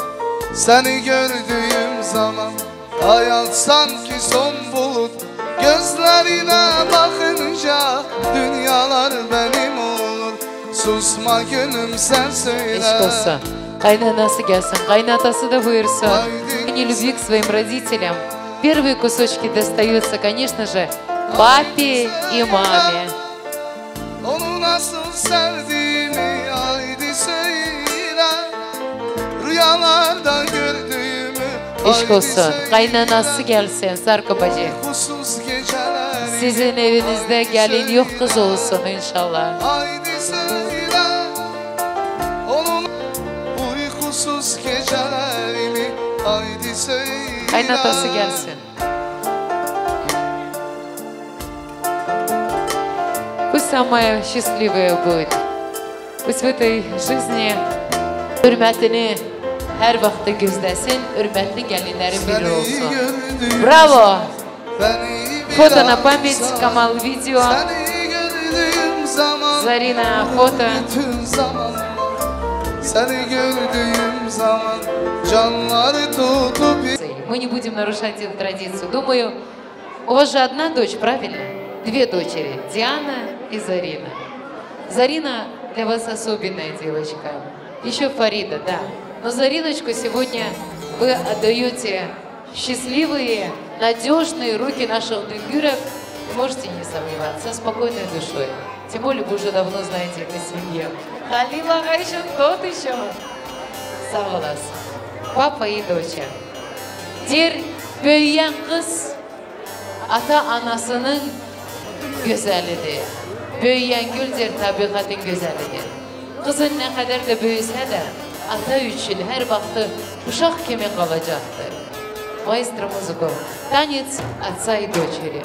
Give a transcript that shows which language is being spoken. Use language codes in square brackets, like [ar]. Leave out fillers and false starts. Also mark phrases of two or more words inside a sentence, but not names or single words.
[tr] Seni gördüğüm zaman hayat sanki son bulut. Gözlerine bakınca dünyalar benim olur. Susma gönlüm sen söyle. Eşk olsun. Kaynanası gelsin, kaynatası da buyursun. [ru] Не любви к своим родителям. Первые кусочки достаются, конечно же, папе и маме. [tr] Onu nasıl sevdiğimi haydi söyle. Rüyalarda gördüğümü Eşk olsun. Kaynanası gelsin Sarko bacı. Sizin evinizde gelin yok kız olsun inşallah. haydi söyle. Onun uykusuz gecelerimi haydi söyle. Kaynatası gelsin. [ru] Пусть самая счастливая будет. Пусть в этой жизни [tr] hürmetini her vakti gözlesin, hürmetli gelinlerin biri olsun. Bravo! [ru] Фото на память, Камал видео. Зарина фото. [tr] Seni gördüğüm zaman canları tutup. [ru] Мы не будем нарушать эту традицию. Думаю, у вас же одна дочь, правильно? Две дочери, Диана и Зарина. Зарина для вас особенная девочка. Еще Фарида, да. Но Зариночку сегодня вы отдаете в счастливые, надежные руки наших Düngürov. Можете не сомневаться, спокойной душой. Тем более вы уже давно знаете этой семье. Халил Агайшин тот еще. [tr] Sağ olasın. [ru] Papa и доча. [tr] Der büyüyen kız ata-anasının gözəlidir. Büyüyen güldür tabiatın gözəlidir. [az] Kızın ne kadar da büyüse de ata üçün her vaxtı uşaq kimi qalacaqdır. [it] Maestro muziko. [ru] Tanец отца и дочери.